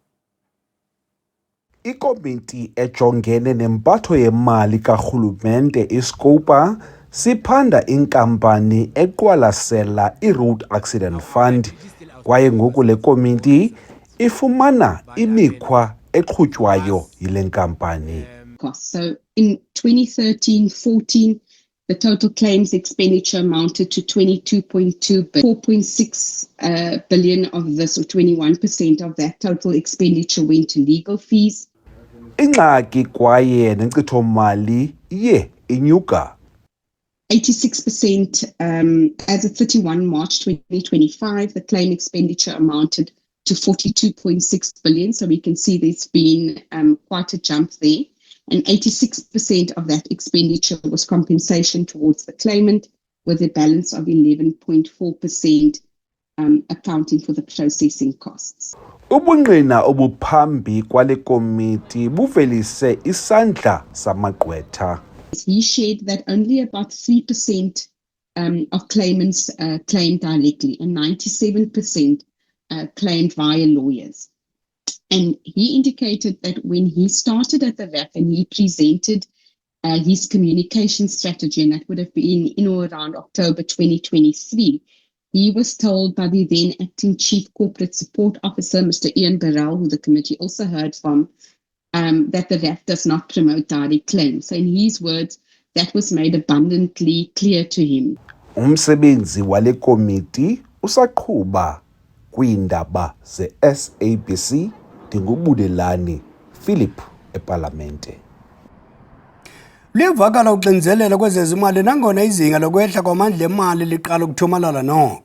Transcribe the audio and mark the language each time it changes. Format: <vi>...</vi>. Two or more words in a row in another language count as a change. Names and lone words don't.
<xh>Ikomiti ejongene nempatho yemali karhulumente iSCOPA siphanda inkampani eqwalasela iRoad Accident Fund kwaye ngoku le komiti ifumana imikhwa eqhutywayo yile nkampani.</xh> <en>So in 2013-14, the total claims expenditure amounted to 22.2 billion. 4.6 billion of this, or 21% of that total expenditure, went to legal fees.</en> <xh>Ingxaki kwaye nenkcitho mali iye inyuka.</xh> <en>86% as of 31 March 2025, the claim expenditure amounted to 42.6 billion. So we can see there's been quite a jump there. And 86% of that expenditure was compensation towards the claimant, with a balance of 11.4% accounting for the processing costs.</en> <xh>Ubungqina obuphambi kwale komiti buvelise isandla samagqwetha.</xh> <en>He shared that only about 3% of claimants claimed directly and 97% claimed via lawyers. And he indicated that when he started at the VAF and he presented his communication strategy, and that would have been in or around October 2023, he was told by the then acting Chief Corporate Support Officer, Mr. Ian Burrell, who the committee also heard from, that the VAF does not promote direct claims. So in his words, that was made abundantly clear to him.</en> <xh>Umsebenzi wale komiti usaqhuba kwiindaba ze-SABC. Ndingubulelani Philip eParlamente. Liyavakala uxinzelelo kwezezimali nangona izinga lokwehla kwamandla emali liqala ukuthomalala noko.</xh>